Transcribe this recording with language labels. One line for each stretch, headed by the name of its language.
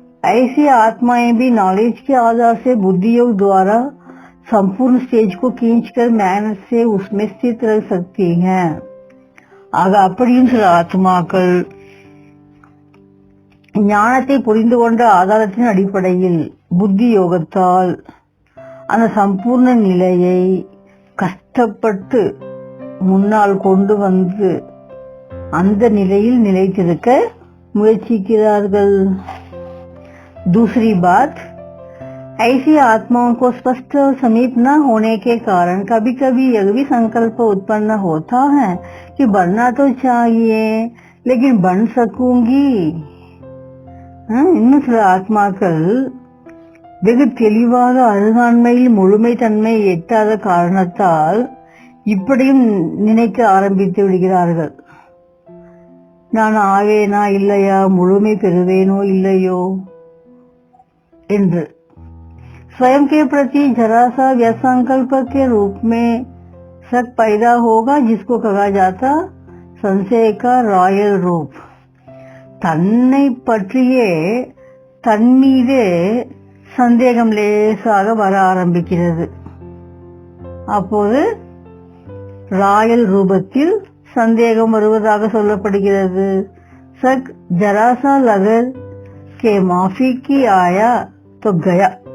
Hindi: ऐसे आत्माएं भी नॉलेज के आधार से बुद्धि योग द्वारा संपूर्ण स्टेज को खींचकर मेहनत से उसमें स्थित रह सकती हैं.
Tamil: ஆக அப்படியும் சில ஆத்மாக்கள் ஞானத்தை புரிந்து கொண்ட ஆதாரத்தின் அடிப்படையில் புத்தி யோகத்தால் அந்த சம்பூர்ண நிலையை கஷ்டப்பட்டு முன்னால் கொண்டு வந்து அந்த நிலையில் நிலைத்திருக்க முயற்சிக்கிறார்கள்.
Hindi: दूसरी बात, ऐसी आत्माओं को स्पष्ट और समीप न होने के कारण कभी कभी यह भी संकल्प उत्पन्न होता है कि बनना तो चाहिए लेकिन बन सकूंगी.
Tamil: இன்னும் சில ஆத்மாக்கள் வெகு தெளிவாக அருகாண்மையில் முழுமை தன்மை எட்டாத காரணத்தால் இப்படியும் நினைக்க ஆரம்பித்து விடுகிறார்கள். நான் ஆவேனா இல்லையா, முழுமை பெறுவேனோ இல்லையோ என்று.
Hindi: स्वयं के प्रति जरा सा व्यसंकल्प के रूप में शक पैदा होगा, जिसको कहा जाता संशय का रॉयल रूप.
Tamil: தன்னை பற்றியே தன் மீதே சந்தேகம் லேசாக வர ஆரம்பிக்கிறது. அப்போது ராயல் ரூபத்தில் சந்தேகம் வருவதாக சொல்லப்படுகிறது.
Hindi: சக் ஜராசா லகர் கே மாஃபி கி ஆயா तो गया.